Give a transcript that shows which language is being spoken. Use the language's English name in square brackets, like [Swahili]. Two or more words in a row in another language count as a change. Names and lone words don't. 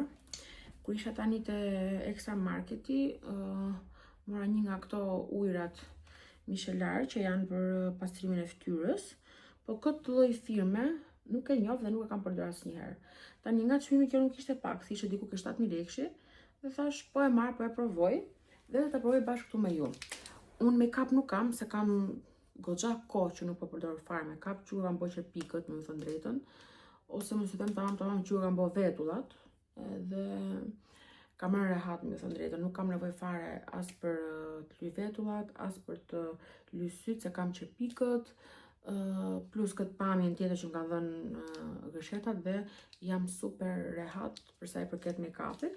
[Albanian] Kur isha tani te Extra Marketi, mora një nga këto ujrat micelar që janë për pastrimin e fytyrës, po këtë lloj firme nuk e njoh dhe nuk e kam përdorur asnjëherë. Tani nga çmimi kjo nuk ishte pak, thishte diku ke 7000 lekësh, dhe thash po e marr, po e provoj dhe ta provoj bashkë këtu me ju. Unë make-up nuk kam, se kam goxha kohë që nuk po përdor fare make-up, që kam bërë pikët, me thënë drejtën, ose më së them tamam që kam bërë vetullat, dhe kam rënë rehat, me thënë drejtën, nuk kam nevojë fare as për të lyj vetullat, as për të lyj syt, se kam që pikët, plus këtë pamjen tjetër që më kanë dhënë gërshetat dhe jam super rehat për sa i përket make-upit.